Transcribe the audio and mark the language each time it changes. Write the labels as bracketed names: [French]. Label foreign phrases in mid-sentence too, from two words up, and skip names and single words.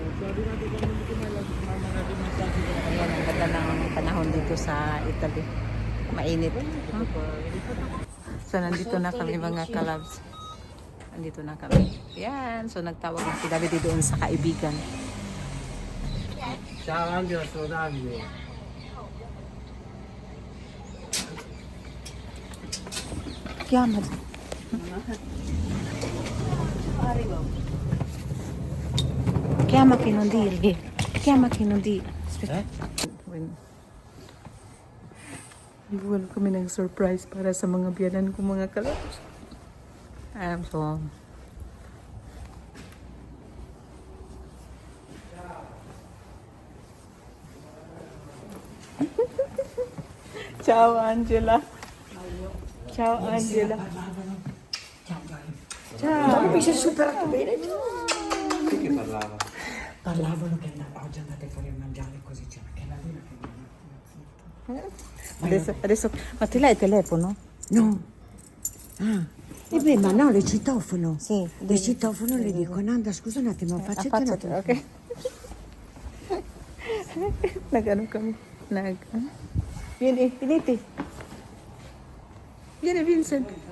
[Filipino] Ayan, ang ganda ng panahon dito sa Italy. Mainit. So, nandito na kami mga kalabs. Nandito na kami. Yan. So, nagtawag na si David doon sa kaibigan. [Italian] Ciao Angela, sono Davide. Chiamati. Chiama che non dirgli. Chiama che non dirgli. Aspetta. [Filipino] Iwan kami ng surprise para sa mga biyanan ko mga kalabs. So, [Italian] ciao Angela. Ciao Angela. Ciao. Mi sei superato bene. Chi che parlava? Parlavano che oggi andate fuori a mangiare così c'è anche la luna che Adesso, ma te l'hai il telefono? No. Ah. E beh, ma no, le citofono. Sì. Le citofono le dico, Nanda, scusa un attimo, facciati un attimo. [Filipino] Ok. Nag-ano kami? [Italian] Vieni, finiti. Vieni Vincent.